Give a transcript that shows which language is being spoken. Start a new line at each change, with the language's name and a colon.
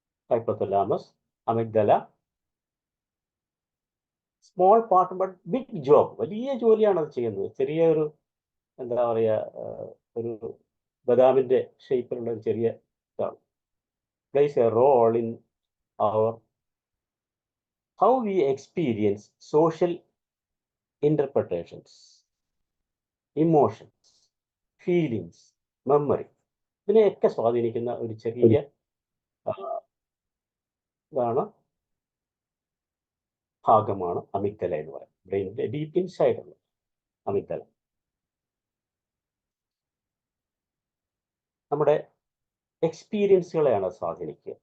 Malayalam: Hypothalamus, amygdala,
English: small part but big job,
Malayalam: വലിയ ജോലിയാണ് അത് ചെയ്യുന്നത്. ചെറിയ ഒരു എന്താ പറയുക, ഒരു ബദാമിൻ്റെ ഷേപ്പിലുള്ള ഒരു ചെറിയ ഇതാണ്.
English: plays a role in how we experience social interpretations, emotions, feelings, memory.
Malayalam: ഇതിനെയൊക്കെ സ്വാധീനിക്കുന്ന ഒരു ചെറിയ ഭാഗമാണ് അമിഗ്ഡല എന്ന് പറയുന്നത്. ബ്രെയിനിന്റെ ഡീപ്പ് ഇൻസൈഡ് ഉള്ള അമിഗ്ഡല നമ്മുടെ എക്സ്പീരിയൻസുകളെയാണ് സ്വാധീനിക്കുക.